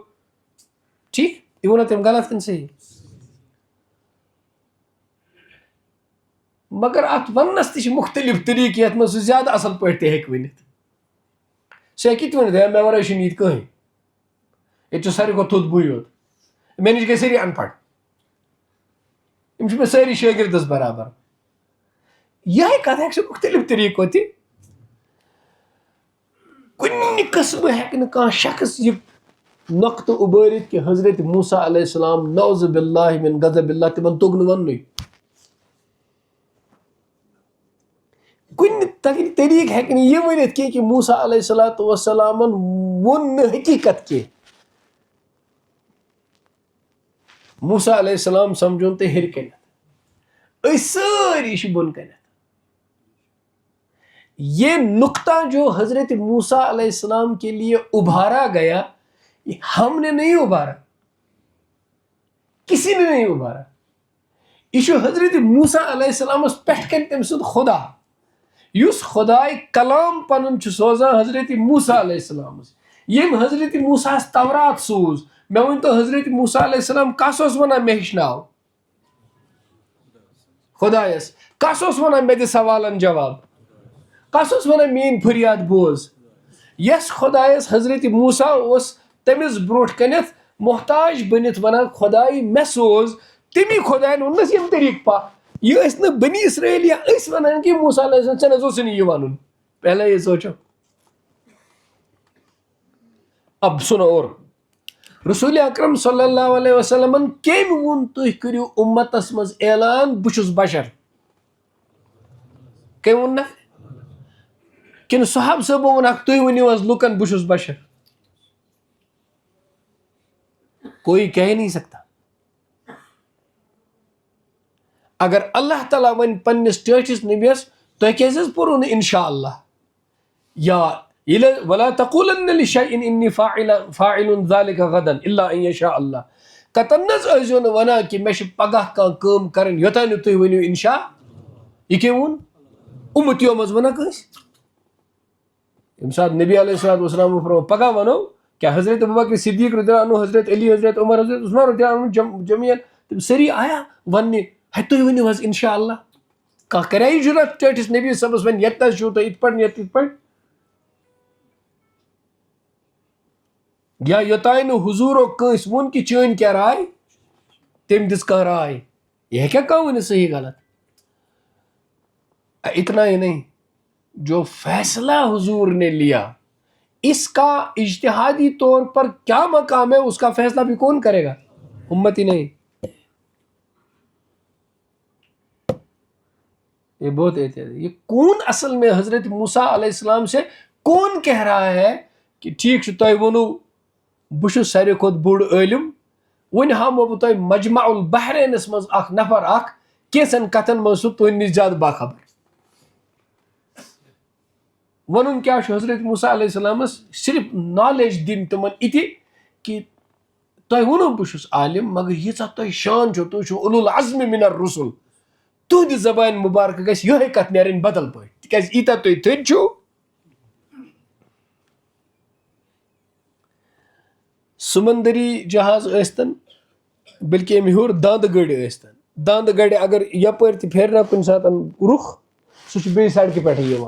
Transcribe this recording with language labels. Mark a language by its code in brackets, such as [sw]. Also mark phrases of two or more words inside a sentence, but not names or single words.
[ks] ٹھیک یہ ووٚنا تٔمۍ غلط کِنہٕ صحیح؟ مگر ات وننس تہ مختلف طریقہ یتھ منٛز سُہ زیادٕ اصل پٲٹھۍ تہِ ہیٚکہِ ؤنِتھ. سُہ ہیٚکہِ تہِ ؤنِتھ ہے مےٚ ورٲے چھُنہٕ ییٚتہِ کٕہٕنۍ, ییٚتہِ چھُ ساروی کھۄتہٕ تھوٚد بٕے یوت, مےٚ نِش گٔے سٲری ان پڑھ, یم چھِ مےٚ سٲری شٲگردس برابر. یہے کتھ ہیٚکہِ سُہ مختلف طریقو تہِ. کُنہِ قٕسمہٕ ہیٚکہِ نہٕ کانٛہہ شخص یہِ نۄقطہٕ اُبٲرِتھ کہ حضرت موسیٰ [ar] علیہ السلام نعوذ باللہ من غضب اللہ [ks] تِمن توٚگ نہٕ وَننُے. کُنہِ طریٖقہٕ ہیٚکہِ نہٕ یہِ ؤنِتھ کینٛہہ کہِ موسیٰ [ar] علیہ الصلوٰتُ وسلامن [ks] ووٚن نہٕ حقیٖقت کینٛہہ. موسیٰ [ar] علیہ السلام [ks] سمجھون تُہۍ ہیٚرِ کَنٮ۪تھ, أسۍ سٲری چھِ بۄن کَنٮ۪تھ. [ur] یہ نقطہ جو حضرت موسیٰ [ar] علیہ السلام [ur] کے لیے ابھارا گیا, یہ ہم نے نہیں ابھارا, کسی نے نہیں ابھارا. [ks] یہ حضرت موسیٰ [ar] علیہ السلام [ks] پٮ۪ٹھ کَنۍ تٔمۍ سُنٛد خدا یُس خداے کلام پنُن چھُ سوزان حضرت موسیٰ [ar] علیہ السلامس, [ks] ییٚمۍ حضرت موسیٰ ہس تورات سوٗز. مےٚ ؤنۍتو حضرت موسیٰ [ar] علیہ السلام [ks] کس اوس ونان مےٚ ہیٚچھناو؟ خدایس. کس اوس ونان مےٚ دِ سوالن جواب؟ کس اوس ونان میٲنۍ فریاد بوز؟ یس خدایس حضرت موسیٰ اوس تٔمِس برونٛٹھ کَنٮ۪تھ محتاج بٔنِتھ ونان خداے مےٚ سوز, تمی خداین ووٚننس ییٚمہِ طریٖقہٕ پہ. یہ ٲسۍ نہٕ بنی اسرائیل یا أسۍ ونان کہِ موسیٰ [ar] علیہ السلام [ks] ژےٚ نہ حظ اوسُے نہٕ یہِ وَنُن. [ur] پہلے یہ سوچو. اب سنو اور [ks] رسول اکرم [ar] صلی اللہ علیہ وسلمن [ks] کٔمۍ ووٚن تُہۍ کٔرِو اُمتس منٛز اعلان بہٕ چھُس بشر؟ کٔمۍ ووٚننکھ؟ کِنہٕ صحابہ صٲبو ووٚنکھ تُہۍ ؤنِو حظ لُکن بہٕ چھُس بشر؟ [ur] کوئی کہہ نہیں سکتا. [ks] اگر اللہ تعالیٰ ونہِ پننِس ٹٲٹھِس نبیَس تۄہہِ کیازِ حظ پوٚرُو نہٕ [ar] اِنشاء اللہ [ks] یا [ar] ولا تقولن لشیء انی فاعل ذلک غدا الا ان یشاء اللہ. [ks] قطن نہ حظ ٲسۍزیو نہٕ ونان کہِ مےٚ چھِ پگاہ کانٛہہ کٲم کرٕنۍ یوٚتانۍ نہٕ تُہۍ ؤنِو اِنشاء. یہِ کٔمۍ ووٚن؟ اُمتیو منٛز ووٚنکھ أسۍ. ییٚمہِ ساتہٕ نبی [ar] علیہ الصلوۃ والسلام [ks] فرمو پگاہ ونو کیا حضرت ابوبکر صدیق [ar] رضی اللہ عنہ, [ks] حضرت علی, حضرت عمر, حضرت عثمان [ar] رضی اللہ عنہ [ks] جمیعن تِم سٲری آیا وننہِ ہے تُہۍ ؤنِو حظ [ar] اِنشاء اللہ. [ks] کانٛہہ کریا یہِ جُرت ٹٲٹھِس نبی صٲبس وۄنۍ ییٚتہِ چھُو تُہۍ یِتھ پٲٹھۍ یِتھ پٲٹھۍ, یا یوٚتانۍ نہٕ حضوٗرو کٲنٛسہِ ووٚن کہِ چٲنۍ کیٛاہ راے, تٔمۍ دِژ کانٛہہ راے. یہ ہیٚکیٛاہ کانٛہہ ؤنِتھ صحیح غلط؟ [ur] اتنا ہی نہیں, جو فیصلہ حضور نے لیا اس کا اجتہادی طور پر کیا مقام ہے, اس کا فیصلہ بھی کون کرے گا؟ امت ہی نہیں. یہ بہت احتیاط ہے. یہ کون اصل میں حضرت موسیٰ علیہ السلام سے کون کہہ رہا ہے کہ [ks] ٹھیک چھُ تۄہہِ ووٚنوٗ بہٕ چھُس ساروی کھۄتہٕ بوٚڑ عٲلِم, وۄنۍ ہاوو بہٕ تۄہہِ مجمع البحرینس منٛز اکھ نفر اکھ کینٛژن کتھن منٛز سُہ تُہنٛدِ نِش زیادٕ باخبر. ونُن کیٛاہ چھُ حضرت موسیٰ [ar] علیہ السلامس؟ [ks] صرف نالیج دِنۍ تِمن اِتہِ کہِ تۄہہِ ووٚنوٗ بہٕ چھُس عالِم مگر ییٖژاہ تۄہہِ شان چھو, تُہۍ چھِو [ar] اولو العزم من الرسل, [ks] تُہنٛدِ زبانہِ مُبارکہٕ گژھِ یِہے کتھ نیرٕنۍ بدل پٲٹھۍ تِکیازِ ییٖتاہ تُہۍ تھٔدۍ چھِو. سمندری جہاز ٲسۍتن بلکہ امہِ ہیوٚر داندٕ گٔرۍ ٲسۍتن, داندٕ گرِ اگر یپٲرۍ تہِ پھیرِ نا کُنہِ ساتہٕ رُخ سُہ چھُ بیٚیہِ سڑکہِ پٮ۪ٹھٕے یِوان.